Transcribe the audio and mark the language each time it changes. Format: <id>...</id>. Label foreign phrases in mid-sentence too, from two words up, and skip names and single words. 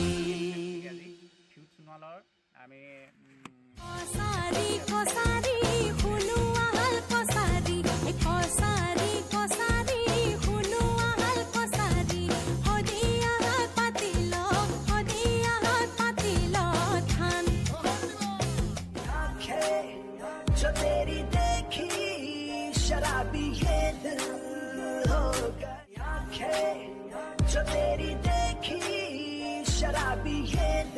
<as>ফিউজ সোণোৱালৰ আমি কছাৰী কছাৰী শুনোৱা হাল কছাৰী কছাৰী কছাৰী শুনোৱা হাল কছাৰী সদিয়া হাত পাতিল থান</as> <hi>जो तेरी देखी शराबी ये दिल हो गया आंखें जो तेरी देखी शराबी ये</hi>